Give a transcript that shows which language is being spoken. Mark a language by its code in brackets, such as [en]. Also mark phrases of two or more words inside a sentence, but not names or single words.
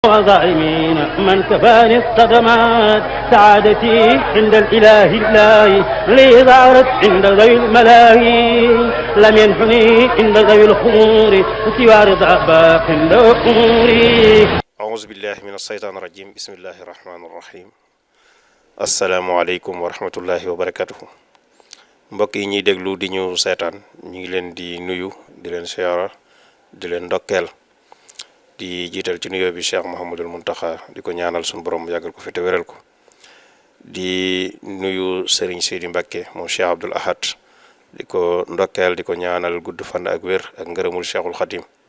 [ar] وظالمين من كفاني الصدمات سعادتي عند الإله الله لي ظهرت عند ذوي الملاهي لم ينحني عند ذوي الخمور سوى رضا باق أموري. أعوذ بالله من الشيطان الرجيم بسم الله الرحمن الرحيم. السلام عليكم ورحمة الله وبركاته. [wo] mbokk yi ñuy déglu di ñu seetaan ñu ngi leen di nuyu di leen siyaara di leen ndokkeel di jiital ci nuyoo bi Cheikh Mouhamadul Muntaxa di ko ñaanal suñu borom yàggal ko fi te wéral ko di nuyu Serigne Sidi Mbacké moom Cheikh Abdoul Ahad di ko ndokkeel di ko ñaanal gudd fan ak wér ak ngërëmul Cheikhul Khadim.